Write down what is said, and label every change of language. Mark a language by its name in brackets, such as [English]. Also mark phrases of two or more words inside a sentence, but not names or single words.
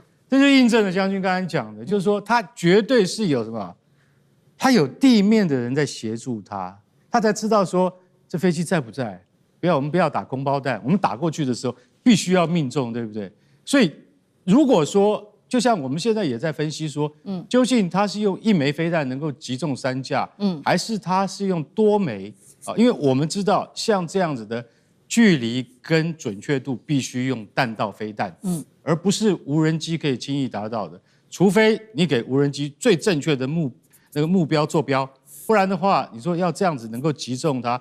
[Chinese] 這就印證了將軍剛才講的，就是說他絕對是有什麼，他有地面的人在協助他，他才知道說這飛機在不在。我們不要打空包彈，我們打過去的時候必須要命中，對不對？所以如果說，就像我們現在也在分析說，究竟他是用一枚飛彈能夠擊中3架，還是他是用多枚啊？因為我們知道，像這樣子的距離跟準確度必須用彈道飛彈，而不是無人機可以輕易達到的。除非你給無人機最正確的目標坐標，不然的話，你說要這樣子能夠擊中它。